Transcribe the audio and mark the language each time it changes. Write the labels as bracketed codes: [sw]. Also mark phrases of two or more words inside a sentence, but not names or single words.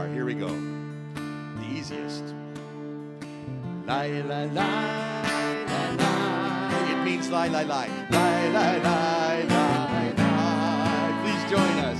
[en] Here we go. The easiest. Lai, lai, lai, lai, lai. It means lie, lie, lie. Lie, lie, lie, lie, lie. join us.